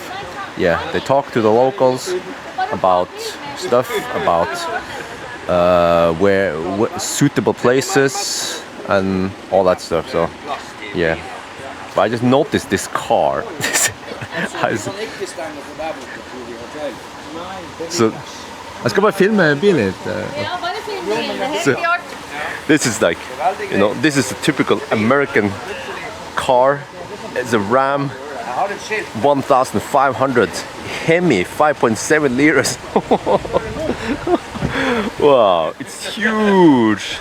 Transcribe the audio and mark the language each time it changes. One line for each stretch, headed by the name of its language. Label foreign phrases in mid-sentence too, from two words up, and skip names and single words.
English: Yeah, they talk to the locals about stuff, about where suitable places and all that stuff. So yeah, but I just noticed this car.
Norwegian: So jeg skal bare filme bilen litt. Ja, bare film bilen, det er helt klart.
English: This is like, you know, this is a typical American car. It's a Ram 1500 Hemi 5.7 liters. Wow, it's huge.